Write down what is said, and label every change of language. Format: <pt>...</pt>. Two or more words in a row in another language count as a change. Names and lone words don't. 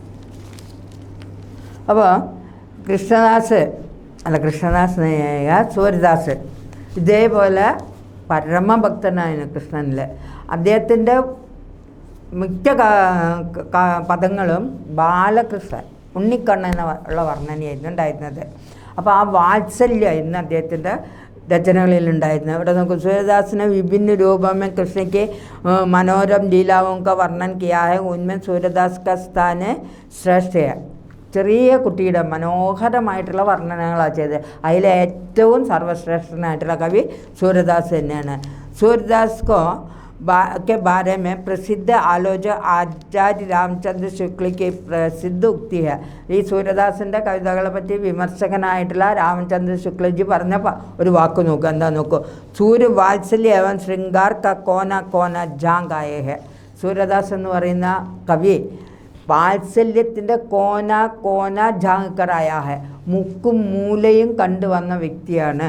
<ml>അപ്പോൾ സൂര്യദാസ് ഇതേപോലെ പരമഭക്തനായിരുന്നു കൃഷ്ണനിൽ. അദ്ദേഹത്തിൻ്റെ മിക്ക പദങ്ങളും ബാലകൃഷ്ണൻ ഉണ്ണിക്കണ്ണൻ ഉള്ള വർണ്ണനയായിരുന്നു ഉണ്ടായിരുന്നത്. അപ്പോൾ ആ വാത്സല്യമായിരുന്നു അദ്ദേഹത്തിൻ്റെ രചനകളിലുണ്ടായിരുന്നത്. ഇവിടെ നമുക്ക്</ml> <hi>सूरदास विभिन्न रूपों में कृष्ण के मनोरम लीलाओं का वर्णन किया है. उनमें सूरदास का स्थान श्रेष्ठ है.</hi> <ml>ചെറിയ കുട്ടിയുടെ മനോഹരമായിട്ടുള്ള വർണ്ണനകളാണ് ചെയ്തത്. അതിലേറ്റവും സർവശ്രേഷ്ഠനായിട്ടുള്ള കവി सूरदास തന്നെയാണ്.</ml> <hi>सूरदास के बारे में प्रसिद्ध आलोचक आचार्य रामचंद्र शुक्ल की प्रसिद्ध उक्ति है.</hi> <ml>ഈ സൂര്യദാസിൻ്റെ കവിതകളെ പറ്റി വിമർശകനായിട്ടുള്ള രാമചന്ദ്ര ശുക്ലജി പറഞ്ഞ ഒരു വാക്ക് നോക്കുക, എന്താ നോക്കൂ.</ml> <hi>सूर्य वात्सल्य एवं शृंगार का कोना कोना झांक आए हैं.</hi> <ml>സൂര്യദാസ് എന്ന് പറയുന്ന കവി വാത്സല്യത്തിൻ്റെ</ml> <hi>कोना कोना झांक आए हैं,</hi> <ml>മുക്കും മൂലയും കണ്ടുവന്ന വ്യക്തിയാണ്.</ml>